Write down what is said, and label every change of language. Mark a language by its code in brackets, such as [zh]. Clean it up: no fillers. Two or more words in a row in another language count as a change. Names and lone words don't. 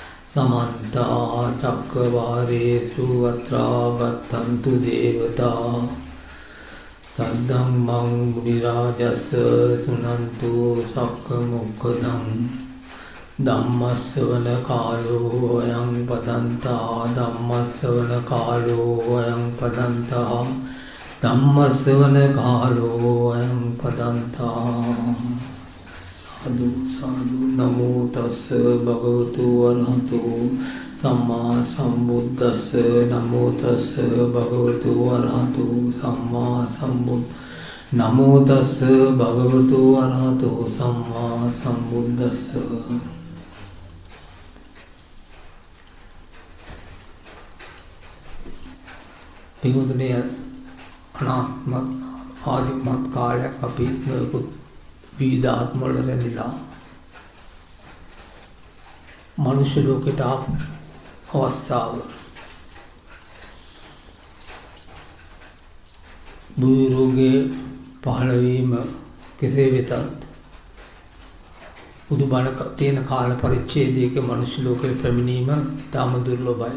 [pi] समन्ता चक्रवारेषु अत्रा गच्छन्तु देवता सद्धम्मं मुनिराजस्य शृण्वन्तु सक्कमुखदं धम्मश्रवणकालो अयं पदन्ता धम्मश्रवणकालो अयं पदन्ता धम्मश्रवणकालो अयं पदन्ता साधु साधु नमो तस् भगवतो अरहतो सम्मा सम्बुद्धस्स नमो तस् भगवतो अरहतो सम्मा सम्बुद्ध नमो तस् भगवतो अरहतो सम्मा सम्बुद्धस्स [si] පිඟුතුනේ අනාත්ම ආදිමත් කාලයක් අපි නොයෙකුත් විවිධ ආත්ම වල රැඳිලා මනුෂ්‍ය ලෝකයට අවස්ථාව බුදු රෝගේ පහළ වීම කෙසේ වෙතත් බුදු බණ තියෙන කාල පරිච්ඡේදයක මනුෂ්‍ය ලෝකෙට පැමිණීම ඉතාම දුර්ලභයි.